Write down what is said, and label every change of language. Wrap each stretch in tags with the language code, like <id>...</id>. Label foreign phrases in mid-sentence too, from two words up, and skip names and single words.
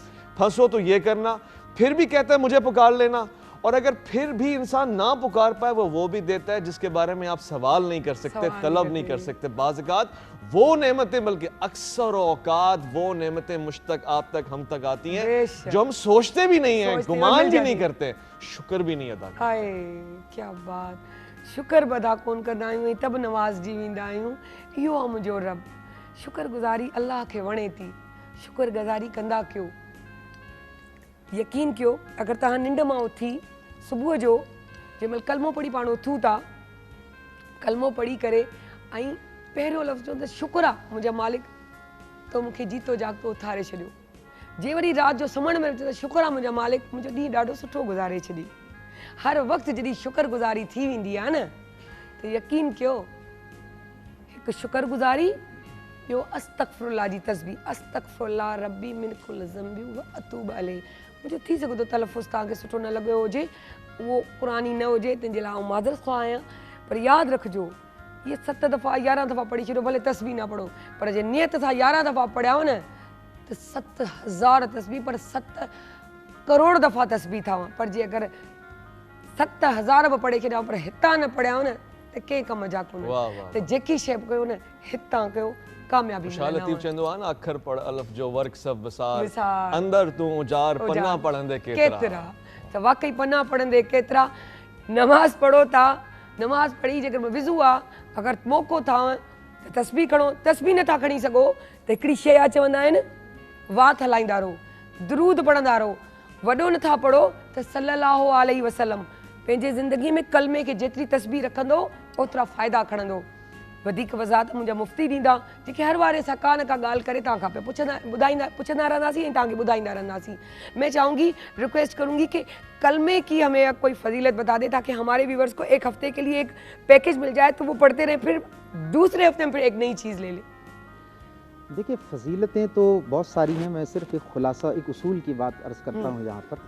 <ur>پھنسو تو یہ کرنا، پھر بھی کہتا ہے مجھے پکار لینا، اور اگر پھر بھی انسان نہ پکار پائے، وہ بھی دیتا ہے جس کے بارے میں آپ سوال نہیں کر سکتے، طلب نہیں کر سکتے. بعض اوقات وہ نعمتیں، بلکہ اکثر اوقات وہ نعمتیں مجھ تک، آپ تک، ہم تک آتی ہیں جو ہم سوچتے بھی نہیں ہیں، گمان بھی نہیں کرتے، شکر بھی نہیں ادا کرتے.</ur> <sd>क्या बात, शुक्र बदा कोन कंदा आहियूं, तब नवाज़ जी वेंदा आहियूं। इहो आहे मुंहिंजो रब। शुक्रगुज़ारी अल्लाह खे वणे थी, शुक्रगुज़ारी कंदा कयो। यकीन कयो, अगर तव्हां निंड मां उथी सुबुह जो जंहिंमहिल कलमो पढ़ी पाण उथूं था, कलमो पढ़ी करे ऐं पहिरियों लफ़्ज़ चवंदा शुक्र आहे मुंहिंजा मालिक, तो मूंखे जीतो जागतो उथारे छॾियो। जे वरी राति जो सुम्हण में चवंदा शुक्र आहे मुंहिंजा मालिक, मुंहिंजो ॾींहुं ॾाढो सुठो गुज़ारे छॾी। हर वक़्तु जॾहिं शुक्रगुज़ारी थी वेंदी आहे न, त यकीन कयो हिकु शुक्रगुज़ारी, ॿियो अस्तग़फिरुल्लाह जी तस्बीह,</sd> <ar>أستغفر الله ربي من كل ذنب وأتوب إليه.</ar> <sd>मुझे थी सघे थो तलफ़ुज़ तव्हांखे सुठो न लॻियो हुजे, उहो क़ुरानी न हुजे, तंहिंजे लाइ आउं माज़रत ख़्वाह आहियां, पर यादि रखिजो ये 7 दफ़ा 11 दफ़ा पढ़ी छॾियो, भले तस्बीह न पढ़ो, पर जे नियत सां 11 दफ़ा पढ़ियाव न त 7,000 तस्बीह, पर 7 करोड़ दफ़ा तस्बीह थाव। पर जे अगर 7,000 बि पढ़े छॾियाव पर हितां न पढ़ियाव न त कंहिं कम जा कोन। त जेकी शइ कयो न हितां कयो, कामयाबी लतीफ़ चंदो आहे न, अखर पढ़ अलफ जो वर्क सब विसार, अंदर तू जार पन्ना पढ़ंदे केतिरा। त वाकई पन्ना पढ़ंदे केतिरा। नमाज़ पढ़ो था, नमाज़ पढ़ी जेकर विज़ू आहे, अगर मौक़ो थाव त तस्बीह खणो, तस्बीह नथा खणी सघो त हिकिड़ी शइ आहे, चवंदा आहिनि वात हलाईंदा रहो, दुरूद पढ़ंदा रहो, वॾो नथा पढ़ो त</sd> <ar>صلى الله عليه وسلم</ar> <sd>पंहिंजे ज़िंदगी में कलमे खे जेतिरी तस्बीह रखंदो ओतिरा फ़ाइदा खणंदो। वधीक वज़ाहत मुंहिंजा मुफ़्ती ॾींदा, जेके हर वारे सां का न का ॻाल्हि करे तव्हां खां पुछंदा रहंदासीं ऐं तव्हांखे ॿुधाईंदा रहंदासीं।</sd> <ur>میں چاہوں گی، ریکوئسٹ کروں گی کہ کلمے کی ہمیں کوئی فضیلت بتا دے، تاکہ ہمارے ویوورز کو ایک ہفتے کے لیے ایک پیکج مل جائے، تو وہ پڑھتے رہیں، پھر دوسرے ہفتے میں پھر ایک نئی چیز لے لیں. دیکھیے، فضیلتیں تو بہت ساری ہیں، میں صرف ایک خلاصہ، ایک اصول کی بات عرض کرتا ہوں یہاں پر.</ur>